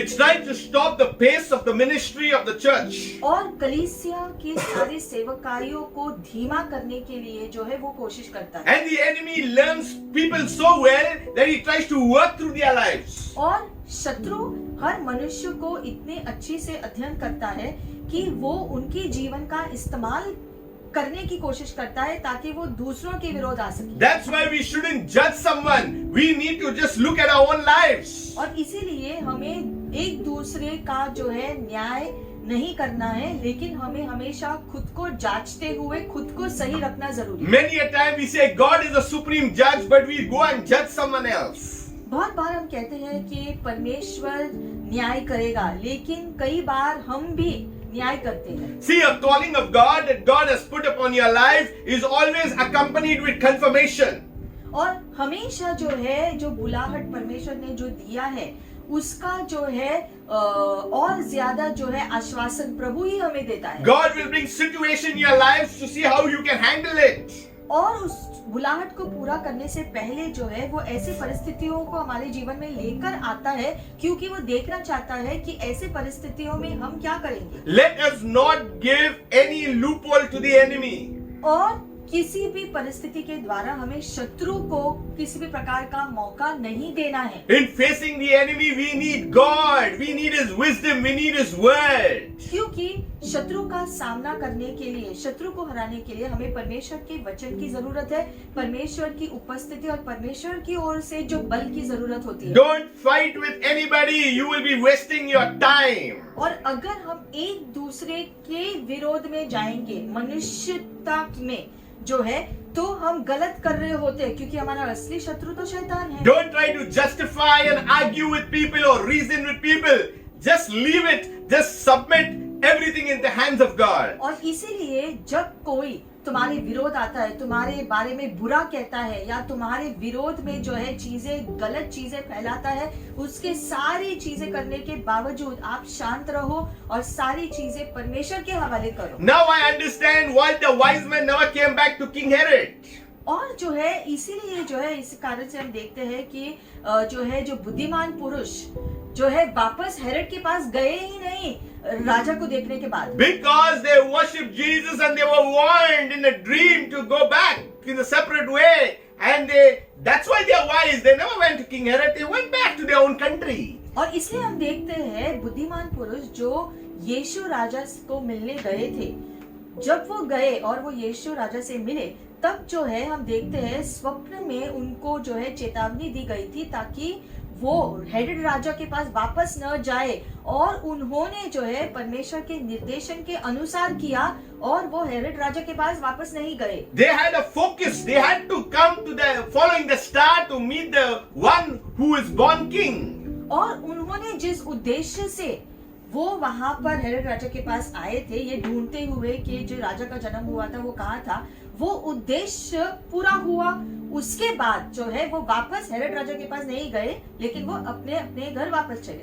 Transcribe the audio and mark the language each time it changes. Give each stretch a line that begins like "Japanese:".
English: It's trying to stop the pace of the ministry of the church.
Hindi: और कलीसिया के सारे सेवकाइयों को धीमा करने के लिए जो है वो कोशिश करता है।
English: And the enemy learns people so well that he tries to work through their lives.
Hindi: और शत्रु हर मनुष्य को इतने अच्छे से अध्ययन करता है कि वो उनके जीवन का इस्तेमाल करने की कोशिश करता है ताकि वो दूसरों के विरोध आ सके।
English: That's why we shouldn't judge someone. We need to just look at our own lives.
Hindi: और इसीलिए हमें एक दूसरे का जो है न्याय नहीं करना है, लेकिन हमें हमेशा खुद को जांचते हुए खुद को सही रखना जरूरी है।
English: Many a time we say God is the supreme judge, but we go and judge someone else.
Hindi: बहुत बार हम कहते हैं कि परमेश्वर न्याय करेगा, लेकिन कई बार हम भी न्याय करते हैं।
English: See, a calling of God that God has put upon your life is always accompanied with confirmation.
Hindi: और हमेशा जो है जो बुलाहट परमेश्वर ने जो दिया है उसका जो है और ज्यादा जो है आश्वासन प्रभु ही हमें देता है।
English: God will bring situation in your lives to see how you can handle it.
Hindi: और उस बुलाहट को पूरा करने से पहले जो है वो ऐसे परिस्थितियों को हमारे जीवन में लेकर आता है, क्योंकि वो देखना चाहता है कि ऐसे परिस्थितियों में हम क्या करेंगे।
English: Let us not give any loophole to the enemy.
Hindi: और किसी भी परिस्थिति के द्वारा हमें शत्रु को किसी भी प्रकार का मौका नहीं देना है।
English: In facing the enemy, we need God. We need His wisdom. We need His word.
Hindi: क्योंकि शत्रु का सामना करने के लिए, शत्रु को हराने के लिए हमें परमेश्वर के वचन की जरूरत है, परमेश्वर की उपस्थिति और परमेश्वर की ओर से जो बल की जरूरत होती है।
English: Don't fight with anybody. You will be wasting your time.
Hindi: और अगर हम एक दूसरे के विरोध में जाएंगे मनुष्यता में जो है, तो हम गलत कर रहे होते हैं, क्योंकि हमारा असली शत्रु तो शैतान है।
English: Don't try to justify and argue with people or reason with people. Just leave it. Just submit everything in the hands of God.
Hindi: और इसीलिए जब कोई तुम्हारे विरोध आता है, तुम्हारे बारे में बुरा कहता है या तुम्हारे विरोध में जो है चीजें, गलत चीजें फैलाता है, उसके सारी चीजें करने के बावजूद आप शांत रहो और सारी चीजें परमेश्वर के हवाले करो।
English: Now I understand why the wise men never came back to King Herod.
Hindi: और जो है इसीलिए जो है इस कारण से हम देखते हैं कि जो है जो बुद्धिमान पुरुष जो है वापस हेरोड के पास गए ही नहीं राजा को देखने के बाद।
English: Because they worshipped Jesus and they were warned in a dream to go back in a separate way, and that's why they are wise. They never went to King Herod. They went back to their own country.
Hindi: और इसलिए हम देखते हैं बुद्धिमान पुरुष जो यीशु राजा को मिलने गए थे, जब वो गए और वो यीशु राजा से मिले, तब जो है हम देखते हैं स्वप्न में उनको जो है चेतावनी दी गई थी ताकि वो हेरोड राजा के पास वापस न जाए, और उन्होंने जो है परमेश्वर के निर्देशन के अनुसार किया और वो हेरोड राजा के पास वापस नहीं गए।
English: They had a focus. They had to come to the following the star to meet the one who is born king.
Hindi: और उन्होंने जिस उद्देश्य से वो वहां पर हेरोड राजा के पास आए थे, ये ढूंढते हुए कि जो राजा का जन्म हुआ था वो कहाँ था, वो उद्देश्य पूरा हुआ। उसके बाद जो है वो वापस हेरोड राजा के पास नहीं गए, लेकिन वो अपने अपने घर वापस चले।